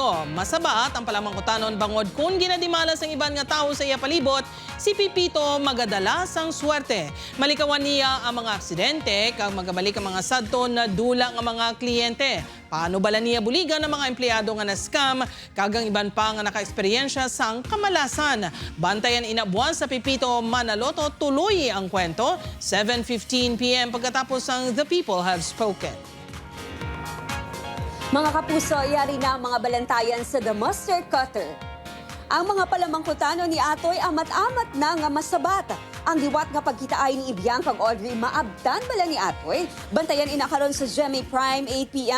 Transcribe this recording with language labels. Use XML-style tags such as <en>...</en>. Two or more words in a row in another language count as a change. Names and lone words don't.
<hil>Masabat ang palamangkutanon bangod kung ginadimalas ang iban nga tao sa iya palibot, si Pipito magadalas ang swerte. Malikawan niya ang mga aksidente kag magabalik ang mga sadto na dula nga mga kliyente. Paano bala niya buligan ang mga empleyado nga na-scam kagang iban pa nga naka-eksperyensya sang kamalasan. Bantayan inabuan sa Pipito Manaloto, tuloy ang kwento.</hil> <tl>7:15 p.m. pagkatapos ang The People Have Spoken.</tl> <hil>Mga kapuso, yari na ang mga balantayan sa The Master Cutter. Ang mga palamangkutano ni Atoy amat-amat na nga masabat. Ang diwat nga pagkitaay ni Ibiang kag Audrey maabtan bala ni Atoy. Bantayan inakaron sa GMA Prime 8 p.m.</hil>